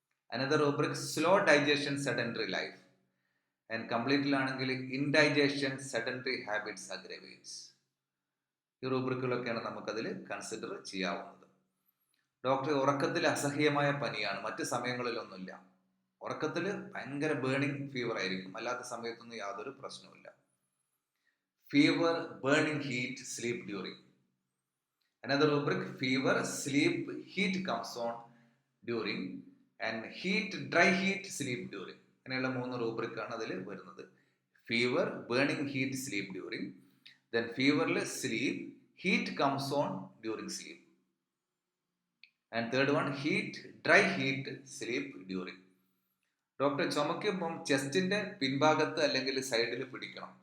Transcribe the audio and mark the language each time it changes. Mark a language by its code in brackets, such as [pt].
[en] Another rubric slow digestion, sedentary life. And കംപ്ലീറ്റിലാണെങ്കിൽ indigestion, sedentary habits aggravates. [ml] ഈ റൂബ്രിക്കുകളൊക്കെയാണ് നമുക്കതിൽ consider ചെയ്യാവുന്നത്. Doctor, ഉറക്കത്തിൽ അസഹ്യമായ പനിയാണ്, മറ്റ് സമയങ്ങളിലൊന്നുമില്ല. ഉറക്കത്തിൽ ഭയങ്കര ബേണിംഗ് ഫീവർ ആയിരിക്കും, അല്ലാത്ത സമയത്തൊന്നും യാതൊരു പ്രശ്നവുമില്ല. [en] Fever, burning heat, sleep during. Another rubric, fever, sleep, heat comes on during, and heat, dry heat, sleep during. [ml] അങ്ങനെയുള്ള 3 റൂബ്രിക്കാണ് അതിൽ വരുന്നത്. Fever, burning heat, sleep during. [en] Then ഫീവറിൽ sleep, heat comes on during sleep. And third one, heat, dry heat, sleep during. [ml] Doctor, ചുമക്കുമ്പം ചെസ്റ്റിന്റെ പിൻഭാഗത്ത് അല്ലെങ്കിൽ സൈഡിൽ പിടിക്കണം.